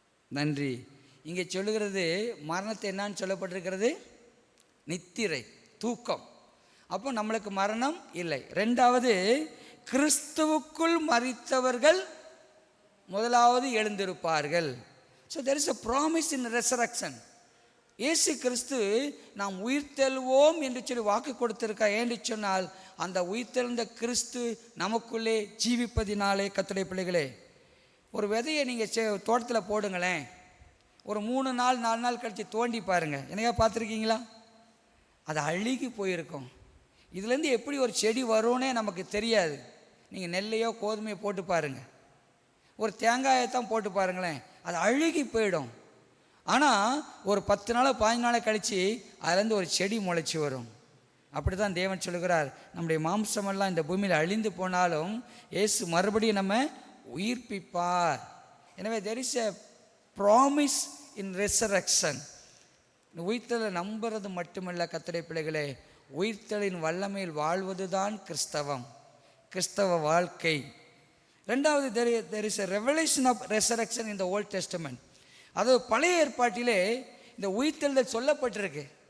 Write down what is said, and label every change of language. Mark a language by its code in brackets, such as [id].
[ta] நன்றி. இங்கே சொல்லுகிறது மரணத்தை என்னான்னு சொல்லப்பட்டிருக்கிறது? நித்திரை, தூக்கம். அப்போ நம்மளுக்கு மரணம் இல்லை. ரெண்டாவது, கிறிஸ்துவுக்குள் மரித்தவர்கள் முதலாவது எழுந்திருப்பார்கள். [en] So there is a promise in resurrection. [ta] இயேசு கிறிஸ்து நாம் உயிர்த்தெழுவோம் என்று சொல்லி வாக்கு கொடுத்திருக்கா. ஏன்னு சொன்னால் அந்த உயிர்த்தெழுந்த கிறிஸ்து நமக்குள்ளே ஜீவிப்பதினாலே. கர்த்தருடைய பிள்ளைகளே, ஒரு விதையை நீங்கள் தோட்டத்தில் போடுங்களேன், ஒரு 3 நாள் 4 நாள் கழித்து தோண்டி பாருங்கள், என்னையா பார்த்துருக்கீங்களா? அது அழுகி போயிருக்கும். இதுலேருந்து எப்படி ஒரு செடி வரும்னே நமக்கு தெரியாது. நீங்கள் நெல்லையோ கோதுமையோ போட்டு பாருங்கள், ஒரு தேங்காயை தான் போட்டு பாருங்களேன், அது அழுகி போயிடும். ஆனால் ஒரு 10 நாள் 15 நாளை கழித்து அதுலேருந்து ஒரு செடி முளைச்சி வரும். அப்படி தான் தேவன் சொல்லுகிறார், நம்முடைய மாம்சமெல்லாம் இந்த பூமியில் அழிந்து போனாலும் இயேசு மறுபடியும் நம்ம உயிர்ப்பிப்பார். எனவே [en] there is a promise in resurrection. [ta] உயிர்த்தலை நம்புறது மட்டுமல்ல கர்த்தருடைய பிள்ளைகளே, உயிர்த்தலின் வல்லமையில் வாழ்வது தான் கிறிஸ்தவம், கிறிஸ்தவ வாழ்க்கை. ரெண்டாவது, [en] there is a revelation of resurrection in the Old Testament. [ta] அது பழைய ஏற்பாட்டிலே இந்த உயிர்த்தெழுதல் சொல்லப்பட்டிருக்கு.